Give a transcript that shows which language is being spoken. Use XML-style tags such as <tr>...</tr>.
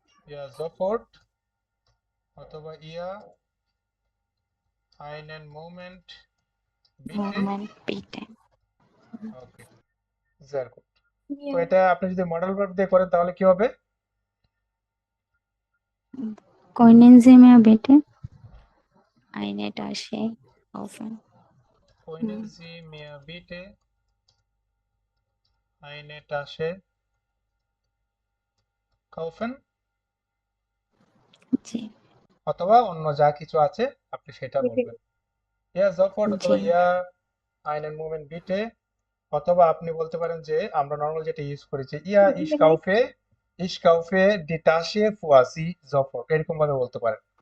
<de>ইয়া জফোর্ট অথবা ইয়া einen Moment bitte। Moment, bitte.</de> <en>Okay, very good।</en> <bn>তো এটা আপনি যদি মডেল ভার্ব দিয়ে করেন তাহলে কি হবে?</bn> <de>Können Sie mir bitte eine Tasche kaufen? Können Sie mir bitte eine Tasche kaufen?</de> <bn>জি। অথবা অন্য যা কিছু আছে আপনি সেটা বলবেন।</bn> <de>ইয়া sofort</de> <bn>জি। অথবা</bn> <de>ইয়া einen Moment bitte,</de> <bn>অথবা আপনি বলতে পারেন যে আমরা নরমাল যেটা ইউজ করেছি ইয়া</bn> <de>ich kaufe die Tasche für Sie sofort</de> <bn>এরকম ভাবে বলতে পারেন।</bn>